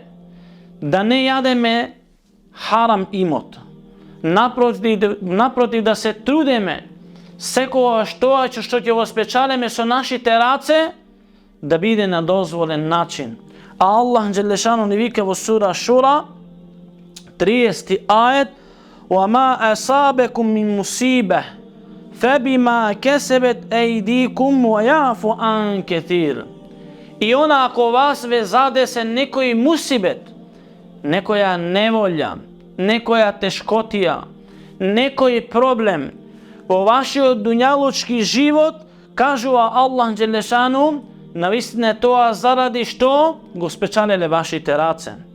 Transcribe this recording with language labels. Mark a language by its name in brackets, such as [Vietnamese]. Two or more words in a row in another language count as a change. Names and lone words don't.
[Macedonian] Да не јадеме харам имот. Напротив да се трудиме секогаш тоа што ќе го спечалиме со нашите раце да биде на дозволен начин. А [Arabic] الله جل شأنه [Macedonian] ни вика во сура Шура 30 ајет: [Arabic] وَمَا أَصَابَكُم مِّن مُّصِيبَةٍ فَبِمَا كَسَبَتْ أَيْدِيكُمْ وَيَعْفُ عَن كَثِيرٍ. [Macedonian] И она ако вас ве задесе некој мусибет, некоја неволја, некоја тешкотија, некој проблем во вашиот дуњалучки живот, кажува [Arabic] الله جل شأنه, [Macedonian] навистина тоа заради што го спечалеле вашите раце.